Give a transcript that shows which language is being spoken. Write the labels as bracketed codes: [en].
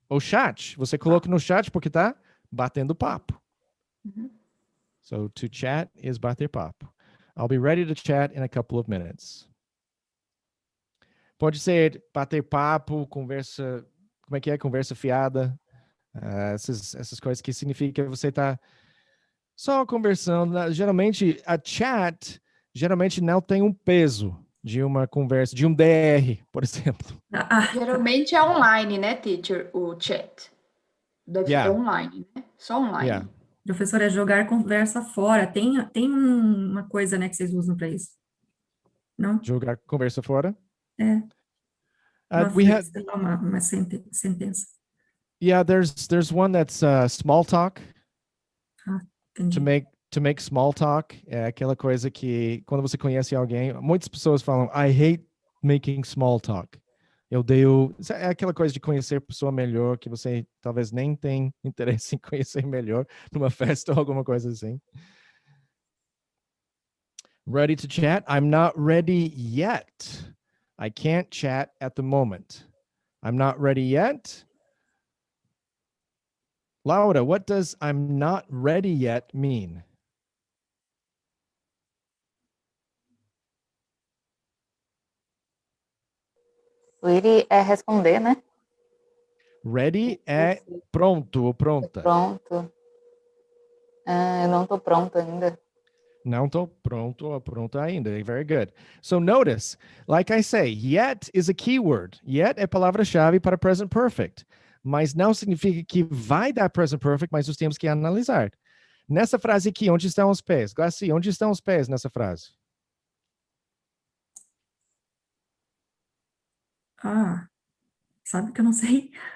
[pt] O chat, você coloca no chat porque tá batendo papo. Uhum. [en] So to chat is bater papo. I'll be ready to chat in a couple of minutes. [pt] Pode ser bater papo, conversa, como é que é? Conversa fiada. Essas coisas que significa que você tá só conversando. Geralmente, a chat geralmente não tem um peso de uma conversa, de um DR, por exemplo. Geralmente é online, né, teacher? O chat. Deve ser online, né? Só online. [en] Yeah. [pt] Professor, é jogar conversa fora. Tem uma coisa, né, que vocês usam para isso? Não? Jogar conversa fora? É. Sei lá, uma sentença. [en] Yeah, there's one that's small talk. [pt] Entendi. [en] to make small talk [pt] é aquela coisa que, quando você conhece alguém, muitas pessoas falam, [en] I hate making small talk. [pt] É aquela coisa de conhecer a pessoa melhor, que você talvez nem tem interesse em conhecer melhor numa festa ou alguma coisa assim. [en] Ready to chat? I'm not ready yet. I can't chat at the moment. I'm not ready yet. Laura, what does I'm not ready yet mean? [pt] Willy é responder, né? Ready é pronto ou pronta. Pronto. Eu não tô pronta ainda. Não tô pronto ou pronta ainda. [en] Very good. So notice, like I say, yet is a keyword. [pt] Yet é palavra-chave para present perfect. Mas não significa que vai dar present perfect, mas nós temos que analisar. Nessa frase aqui, onde estão os pés? Glaci, onde estão os pés nessa frase? Ah, sabe que eu não sei.